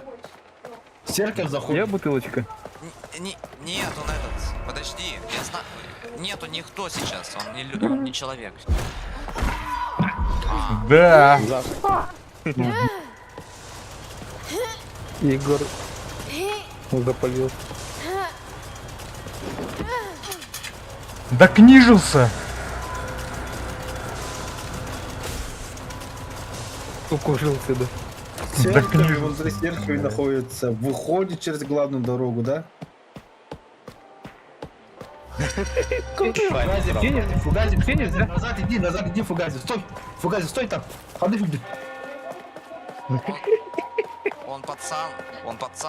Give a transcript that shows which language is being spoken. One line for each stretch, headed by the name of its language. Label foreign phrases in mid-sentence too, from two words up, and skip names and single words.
Russian: В церковь Я заходит. бутылочка. Нет, он этот. Подожди, я знаю. Нету никто сейчас, он не человек. Да. Егор запалил. Да книжился. Укушился, да. Церковь книжный. возле церкви находится. Выходит через главную дорогу, да? Фугази, Феникс, да? назад иди, Фугази, стой там, ходи, Фугази. Он пацан.